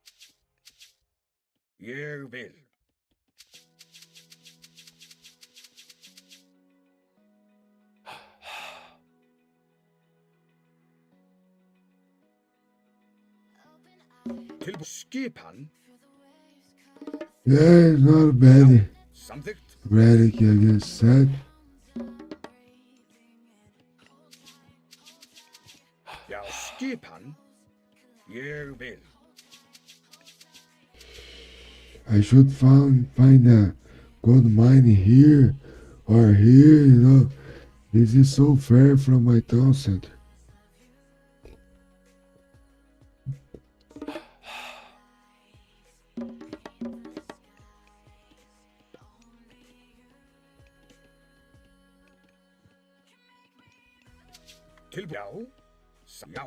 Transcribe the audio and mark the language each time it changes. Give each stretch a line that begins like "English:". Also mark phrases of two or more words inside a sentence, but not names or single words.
Icelandic: Ég vil. Tilbúin. Skipan.
English: Yeah, not bad.
Icelandic: Samþykkt.
English: Relic against set.
Icelandic: Já. Skipan. Ég vil.
English: I should find a gold mine here or here, you know. This is so far from my town center.
Icelandic: Tilbúin. Já. Já.